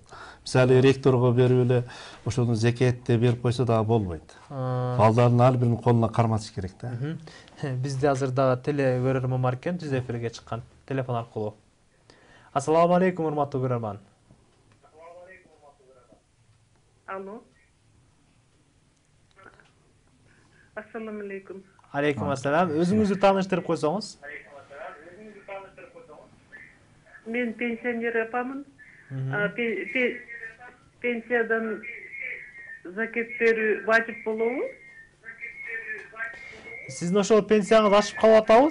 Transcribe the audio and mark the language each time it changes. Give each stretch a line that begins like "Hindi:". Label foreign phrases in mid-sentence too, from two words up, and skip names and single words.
Kyrgyz: Мисалы ректорго берип эле ошону зекетте берип койсо дагы болбойт. Балдардын ар биринин колуна кармаш керек да. Бизде азыр дагы теле көрөрмөн бар экен, түз эфирге чыккан телефон аркылуу.
Arabic: السلام عليكم,
Kyrgyz: урматтуу көрөрман. Алло.
Arabic: السلام عليكم. عليكم السلام.
Kyrgyz: Өзүңүздү тааныштырып койсоңуз. Мен пенсионер апамын. Пенсиядан закет берүү важип болобу? Сиздин ошол пенсияңыз ашып калып атабы?